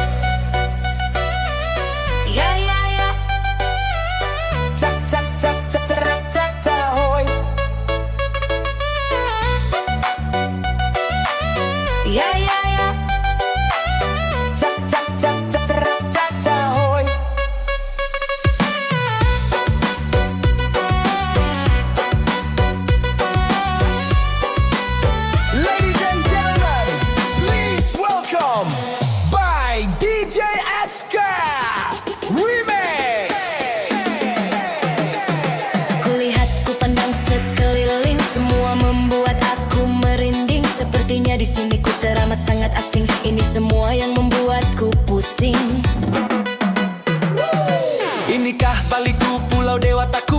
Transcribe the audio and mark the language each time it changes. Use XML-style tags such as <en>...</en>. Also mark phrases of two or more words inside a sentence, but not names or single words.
<en>ya ya ya Cak cak cak cak cak cak cak hoy. ya ya ya. Cak cak cak cak cak cak cak hoy. Ladies and gentlemen, please welcome by DJ Atska Remix.</en> <id>Kulihat ku pandang sekeliling, semua membuat aku merinding. Sepertinya di sini ku teramat sangat asing. Ini semua yang membuatku pusing. Inikah baliku pulau dewataku?</id>